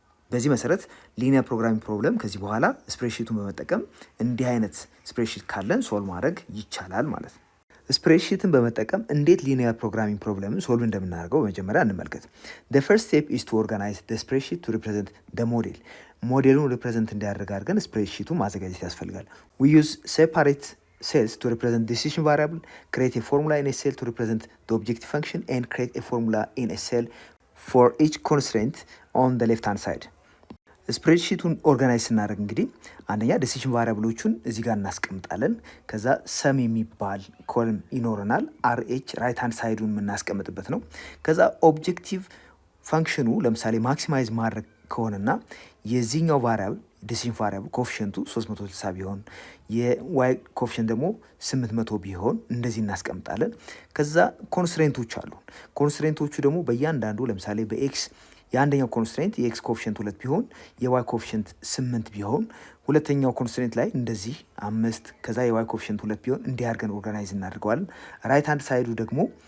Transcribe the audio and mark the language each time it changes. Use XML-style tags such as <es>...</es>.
<am>በዚህ መሰረት ሊኒየር ፕሮግራሚንግ ፕሮብለም ከዚህ በኋላ ስፕሬድሺቱን በመጠቀም እንዲህ አይነት ስፕሬድሺት ካለን ሶልቭ ማድረግ ይቻላል ማለት ነው። ስፕሬድሺትን በመጠቀም እንዴት ሊኒየር ፕሮግራሚንግ ፕሮብለምን ሶልቭ እንደምናደርገው በመጀመሪያ እንመልከት።</am> <en>the first step is to organize the spreadsheet to represent the model.</en> <am>ሞዴሉን ሪፕሬዘንት እንዲያደርግ አድርገን ስፕሬድሺቱን ማዘጋጀት ያስፈልጋል።</am> <en>we use separate cells to represent decision variable, create a formula in a cell to represent the objective function, and create a formula in a cell for each constraint on the left hand side.</en> <am>ስፕሬድሺቱን ኦርጋናይዝ ስናደርግ እንግዲህ አንደኛ ዲሲሽን ቫሪያብሎቹን እዚህ ጋር እናስቀምጣለን። ከዛ ሰም የሚባል ኮለም ይኖረናል። አርኤች ራይት ሃንድ ሳይዱን የምናስቀምጥበት ነው። ከዛ ኦብጀክቲቭ ፋንክሽኑ ለምሳሌ ማክሲማይዝ ማድረግ ከሆነና የዚህኛው ቫሪያብል ዲሲሽን ቫሪያብል ኮፊሽንቱ 360 ቢሆን የዋይ ኮፊሽንት ደግሞ 800 ቢሆን እንደዚህ እናስቀምጣለን። ከዛ ኮንስትሬንቶች አሉ። ኮንስትሬንቶቹ ደግሞ በእያንዳንዱ ለምሳሌ በኤክስ የአንደኛው ኮንስትሬንት የኤክስ ኮፊሽንት 2 ቢሆን የዋይ ኮፊሽንት 8 ቢሆን ሁለተኛው ኮንስትሬንት ላይ እንደዚህ 5 ከዛ የዋይ ኮፊሽንት 2 ቢሆን እንዲህ አድርገን ኦርጋናይዝ እናደርገዋለን። ራይት ሃንድ ሳይዱ ደግሞ</am>